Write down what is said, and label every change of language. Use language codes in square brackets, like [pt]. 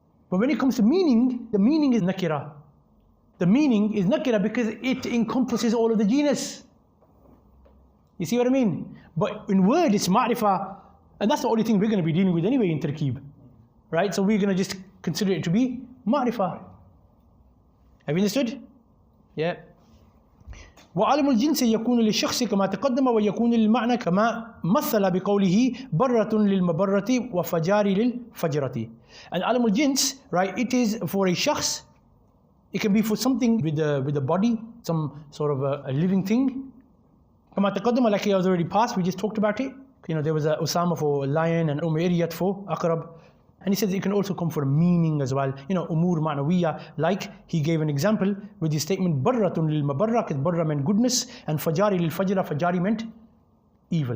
[en] But when it comes to meaning, the meaning is nakira. The meaning is nakira because it encompasses all of the genus. You see what I mean? But in word, it's ma'rifah, and that's the only thing we're going to be dealing with anyway in tarkeeb. Right? So we're going to just consider it to be ma'rifah. Have you understood? Yeah. [ar] وعلم الجنس يكون للشخص كما تقدم ويكون للمعنى كما مثل بقوله برة للمبرة وفجار للفجرة. [en] And علم الجنس, right, it is for a shakhs. It can be for something with the body, some sort of a living thing. [ar] كما تقدم, [en] like it was already passed, we just talked about it. You know, there was a Usama for lion and Umayriyat for Aqrab. And he says it can also come for meaning as well. You know, umur ma'nawiyya, like he gave an example with his statement, [ar] barratun lil mabarra, [en] because barra meant goodness, and [ar] fajari lil fajra, [en] fajari meant evil.